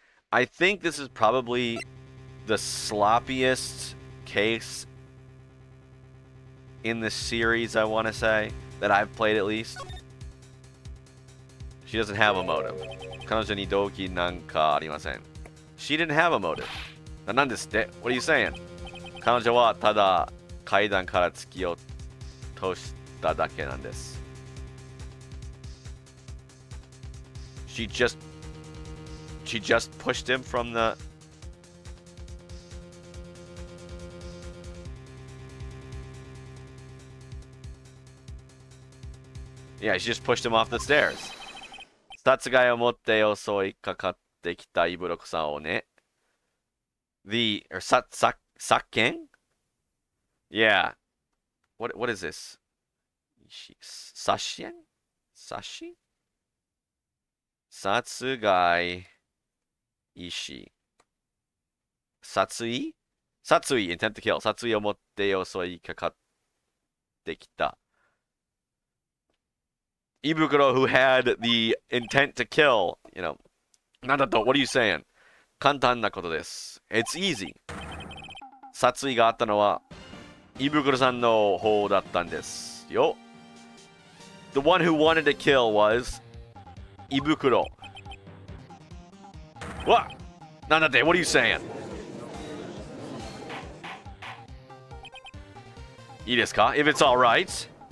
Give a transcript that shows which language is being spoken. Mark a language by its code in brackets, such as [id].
[en] I think this is probably the sloppiest case in the series, I want to say, that I've played at least. She doesn't have a motive. [ja] 彼女に動機なんかありません. [en] She didn't have a motive. [ja] なんですって? [en] What are you saying? [ja] 彼女はただ階段から突き落としただけなんです. [en] She just pushed him from the... Yeah, she just pushed him off the stairs. [ja] 殺害を持って襲いかかってきたイブロクさんをね。殺見? [en] Yeah. What is this? Sashien? Sashi? [ja] 殺害意思。 [en] 殺意 intent to kill. [ja] 殺意を持って襲いかかってきた。 [en] Ibukuro, who had the intent to kill, you know. [ja] なんだと? [en] What are you saying? [ja] 簡単なことです。 [en] It's easy. [ja] 殺意があったのは、イブクロさんの方だったんですよ。 [en] The one who wanted to kill was イブクロ。 What? [ja] なんだって? [en] What are you saying? いいですか?If it's alright.